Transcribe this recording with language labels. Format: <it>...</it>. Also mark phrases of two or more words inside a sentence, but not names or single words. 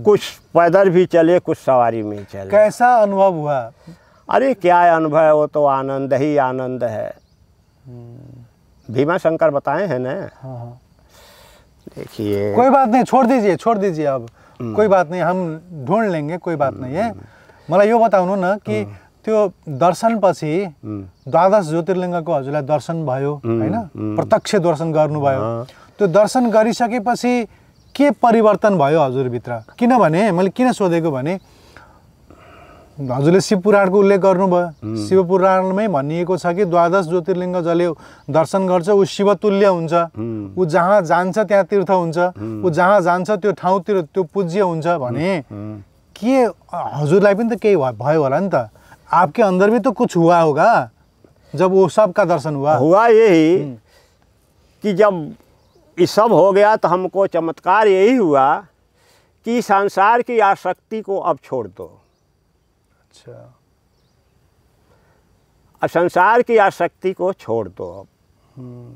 <hi>कुछ पैदल भी चले, कुछ सवारी में चले। कैसा अनुभव हुआ? अरे क्या अनुभव है, वो तो आनंद ही आनंद है। भीमाशंकर बताए हैं ना। हाँ। देखिए कोई बात नहीं, छोड़ दीजिए अब। कोई बात नहीं, हम ढूंढ लेंगे, कोई बात नहीं है।</hi> <ne>मलाई यो बताउनु न कि त्यो दर्शन पछि 12 ज्योतिर्लिङ्गको हजुरलाई दर्शन भयो हैन, प्रत्यक्ष दर्शन गर्नुभयो। त्यो दर्शन गरिसकेपछि के परिवर्तन भयो हजुरभित्र? किनभने मैले किन सोधेको भने हजुरले शिव पुराणको उल्लेख गर्नुभयो। शिव पुराणमै भनिएको छ कि 12 ज्योतिर्लिङ्ग जसले दर्शन गर्छ ऊ शिवतुल्य हुन्छ, ऊ जहाँ जान्छ त्यहाँ तीर्थ हुन्छ, ऊ जहाँ जान्छ त्यो ठाउँतिर त्यो पूज्य हुन्छ भने के हजुरलाई पनि त केही भयो होला नि त?</ne> <hi>आपके अंदर भी तो कुछ हुआ होगा जब वो सब का दर्शन हुआ यही कि जब ये सब हो गया तो हमको चमत्कार यही हुआ कि संसार की आसक्ति को अब छोड़ दो। अच्छा, संसार की आसक्ति को छोड़ दो अब।</hi>